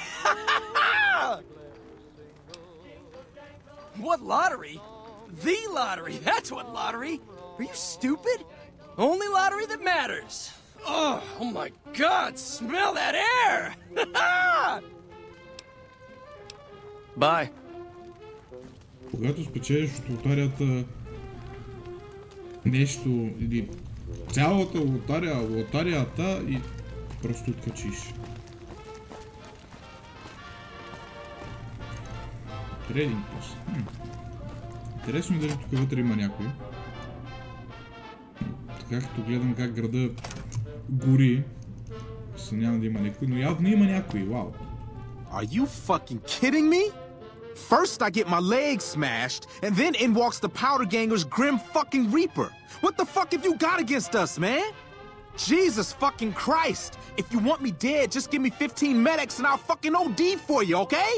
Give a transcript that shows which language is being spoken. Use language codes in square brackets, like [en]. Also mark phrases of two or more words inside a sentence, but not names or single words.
[en] What lottery? The lottery, that's what lottery! Are you stupid? Only lottery that matters. Oh my god, smell that air! Bye. [bg] Когато спечелиш от лотарията нещо или цялата лотарията и просто откачиш. Трейдинг пост. Интересно дали тук вътре има някой. Така като гледам как града гори, съмнявам да има някой, но явно има някой, вау. [en] Are you fucking kidding me? First I get my leg smashed, and then in walks the powder ganger's grim fucking reaper. What the fuck have you got against us, man? Jesus fucking Christ! If you want me dead, just give me 15 medics and I'll fucking OD for you, okay?